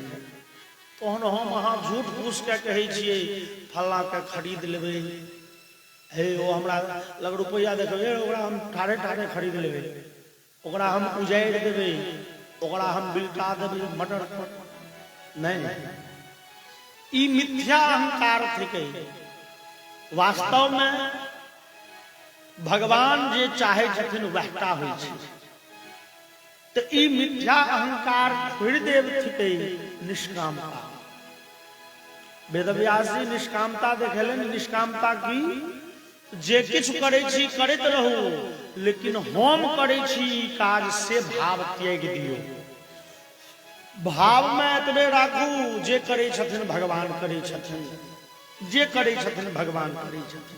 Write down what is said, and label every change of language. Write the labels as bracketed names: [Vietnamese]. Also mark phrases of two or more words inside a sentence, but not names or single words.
[Maithili] तहन हम अहाँ झूठ फूस के कहै छियै फल्ला के खरीद लेबै, हे ओ हमरा लग रुपया देखबै, ओकरा हम ठाढ़े ठाढ़े खरीद लेबै, ओकरा हम उजाड़ि देबै, ओकरा हम बिलटा देबै मटर पर। नहीं, ई मिथ्या अहंकार थिकै। वास्तव में भगवान जे चाहे छथिन वहटा होइ छै। तो ई मिथ्या अहंकार छोड़ देव थिकै निष्कामता। वेदव्यास जी निष्कामता देखेलन, निष्कामता की जे किछु करै छी करैत रहू, लेकिन हम करै छी काज से भाव त्याग दियौ। भाव में एतबे राखू जे करै छथिन भगवान करै छथिन, जे करै छथिन भगवान करै छथिन।